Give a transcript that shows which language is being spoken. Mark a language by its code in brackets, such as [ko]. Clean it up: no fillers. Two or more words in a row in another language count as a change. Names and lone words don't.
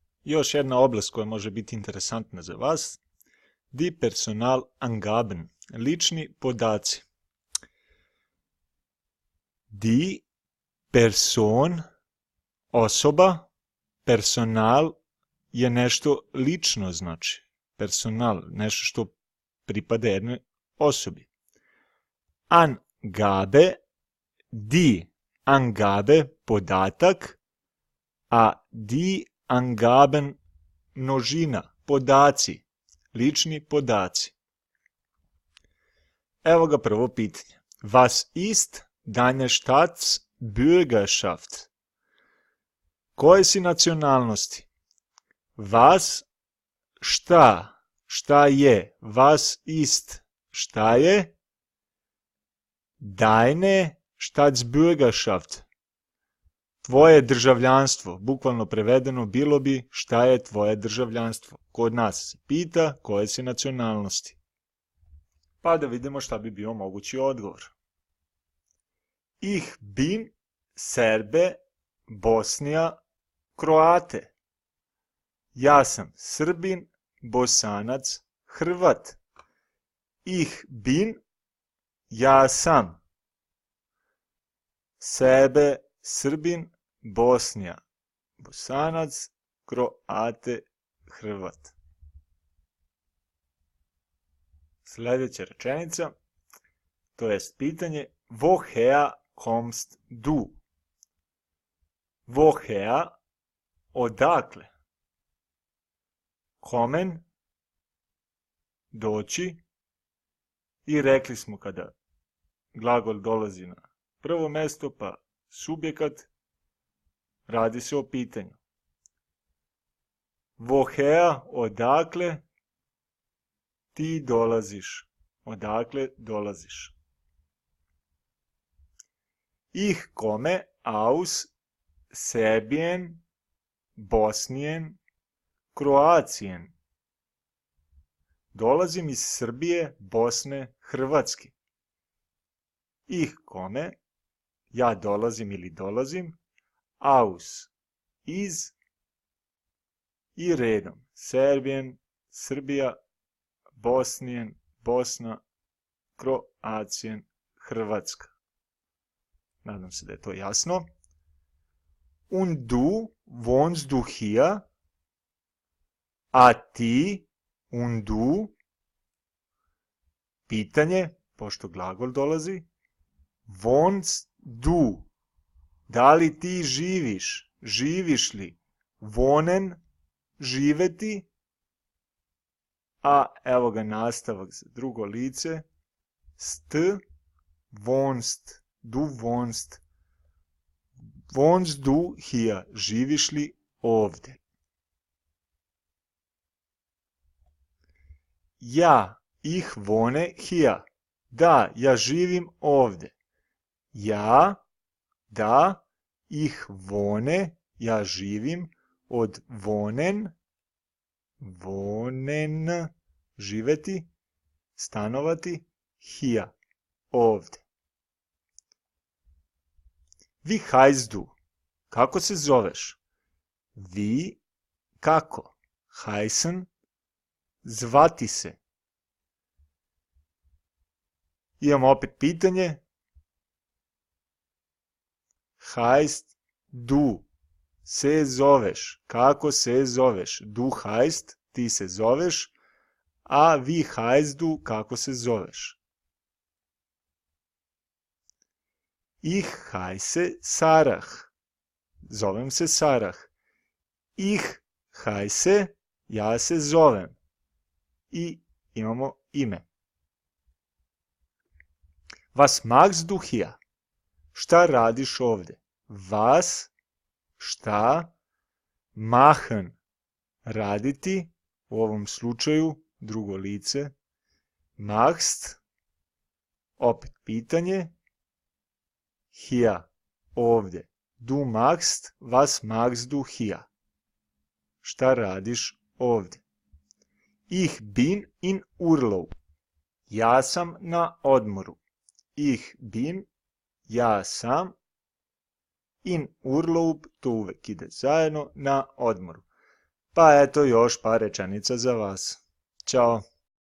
[sr] Još jedna oblast koja može biti interesantna za vas. [de] Die Personalangaben, [sr] lični podaci. [de] Die Person, [sr] osoba, personal je nešto lično znači. Personal, nešto što pripada jednoj osobi. [de] Angabe, die Angabe, [sr] podatak, a [de] die Angaben, [sr] množina, podaci, lični podaci. Evo ga prvo pitanje. [de] Was ist deine Staatsbürgerschaft? [sr] Koje si nacionalnosti? Was, šta je? [de] Was ist, [sr] šta je? [de] Deine Staatsbürgerschaft, [sr] tvoje državljanstvo, bukvalno prevedeno bilo bi šta je tvoje državljanstvo. Kod nas se pita koje si nacionalnosti. Pa da vidimo šta bi bio mogući odgovor. [de] Ich bin Serbe, Bosnija, Kroate. [sr] Ja sam Srbin, Bosanac, Hrvat. [de] Ich bin, [sr] ja sam. Sebe, Srbin, Bosnija, Bosanac, Kroate, Hrvat. Sljedeća rečenica, to jest pitanje, [de] woher kommst du? Woher, odakle? Kommen, [sr] doći, i rekli smo kada glagol dolazi na prvo mesto, pa subjekat, radi se o pitanju. Woher, odakle ti dolaziš? Odakle dolaziš? [de] Ich komme aus Serbien, Bosnien, Kroatien. [sr] Dolazim iz Srbije, Bosne, Hrvatske. [de] Ich komme, [sr] ja dolazim ili dolazim, aus, iz, i redom. Serbien, Srbija, Bosnien, Bosna, Kroatien, Hrvatska. Nadam se da je to jasno. [de] Und du, wohnst du hier? [sr] A ti, [de] und du? [sr] Pitanje, pošto glagol dolazi. [de] Wohnst du? [sr] Da li ti živiš? Živiš li? Wohnen, živeti. A evo ga nastavak za drugo lice. [de] St, wohnst, du wohnst. Wohnst du hier? [sr] Živiš li ovdje? [de] Ja, ich wohne hier. [sr] Da, ja živim ovdje. Ja, da, [de] ich wohne, [sr] ja živim, od [de] wohnen, wohnen, [sr] živeti, stanovati, hier, ovdje. [de] Wie heißt du? [sr] Kako se zoveš? Wie, kako? Heißen, zvati se. Imamo opet pitanje. [de] Heißt du? [sr] Se zoveš. Kako se zoveš? [de] Du heißt, [sr] ti se zoveš. A [de] wie heißt du? [sr] Kako se zoveš? [de] Ich heiße Sarah. [sr] Zovem se Sarah. [de] Ich heiße, [sr] ja se zovem. I imamo ime. [de] Was magst du hier? [sr] Šta radiš ovdje? Was, šta, machen, raditi, u ovom slučaju drugo lice, machst, opet pitanje, hier, ovdje, [de] du machst, was magst du hier? [sr] Šta radiš ovdje? [de] Ich bin in Urlaub. [sr] Ja sam na odmoru. [de] Ich bin, [sr] ja sam, [de] in Urlaub, [sr] to uvek ide zajedno, na odmoru. Pa eto još par rečenica za vas. Ćao.